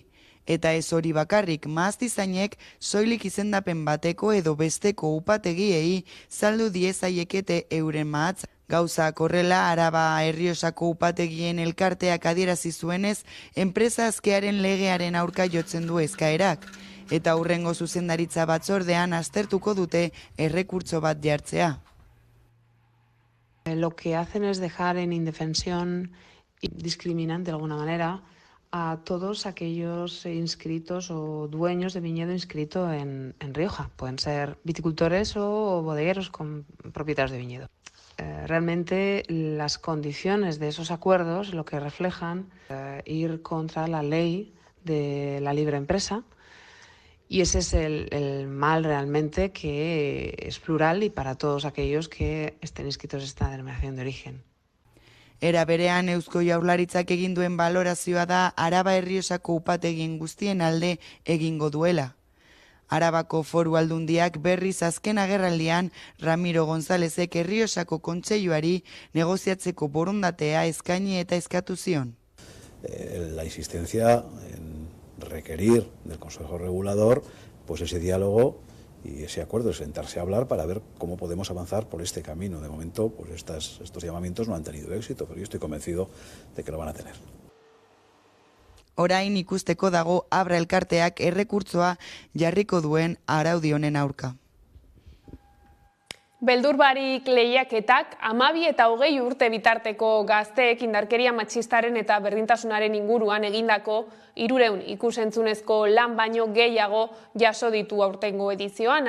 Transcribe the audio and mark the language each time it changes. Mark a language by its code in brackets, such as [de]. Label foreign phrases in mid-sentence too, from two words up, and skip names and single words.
[eu] Eta ez hori bakarrik, mahastizainek soilik izendapen bateko edo besteko upategiei saldu diezaiekete euren mahatz. Gauzak horrela, Araba Errioxako upategien elkarteak adierazi zuenez, enpresa askearen legearen aurka jotzen du eskaerak. eta hurrengo zuzendaritza batzordean aztertuko dute errekurtso bat jartzea. [es] Lo que hacen es dejar en indefensión y discriminan de alguna manera a todos aquellos inscritos o dueños de viñedo inscrito en Rioja. Pueden ser viticultores o bodegueros con propietarios de viñedo. Realmente las condiciones de esos acuerdos lo que reflejan ir contra la ley de la libre empresa, y ese es el mal realmente, que es plural y para todos aquellos que estén inscritos en esta denominación de origen. [eu] Era berean Eusko Jaurlaritzak egin duen balorazioa da Araba Errioxako upategien guztien alde egingo duela. Arabako Foru Aldundiak berriz azken agerraldian Ramiro Gonzálezek Errioxako Kontseiluari negoziatzeko borondatea eskaini eta eskatu zion. [es] La insistencia en requerir del Consejo Regulador pues ese diálogo y ese acuerdo, sentarse a hablar para ver cómo podemos avanzar por este camino. De momento, pues estos llamamientos no han tenido éxito, pero yo estoy convencido de que lo van a tener. [eu] Orain ikusteko dago Abra elkarteak errekurtsoa jarriko duen araudi honen aurka. Beldur barik lehiaketak 12 eta 20 urte bitarteko gazteek indarkeria matxistaren eta berdintasunaren inguruan egindako 300 ikusentzunezko lan baino gehiago jaso ditu aurtengo edizioan.